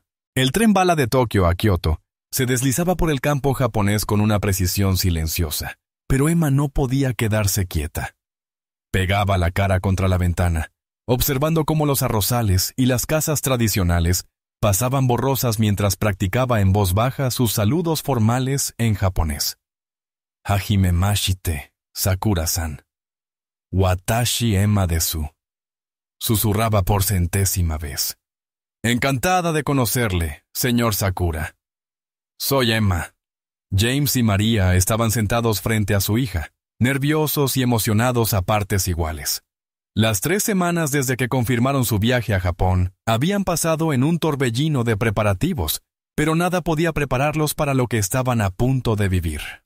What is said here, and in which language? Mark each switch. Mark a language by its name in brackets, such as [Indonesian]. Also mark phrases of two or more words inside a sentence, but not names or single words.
[Spanish] El tren bala de Tokio a Kioto se deslizaba por el campo japonés con una precisión silenciosa, pero Emma no podía quedarse quieta. Pegaba la cara contra la ventana, observando cómo los arrozales y las casas tradicionales pasaban borrosas mientras practicaba en voz baja sus saludos formales en japonés. [Japanese] はじめまして、さくらさん. わたし Emma です. [Spanish] Susurraba por 100ª vez. Encantada de conocerle, señor Sakura. Soy Emma. James y María estaban sentados frente a su hija, nerviosos y emocionados a partes iguales. Las 3 semanas desde que confirmaron su viaje a Japón habían pasado en un torbellino de preparativos, pero nada podía prepararlos para lo que estaban a punto de vivir.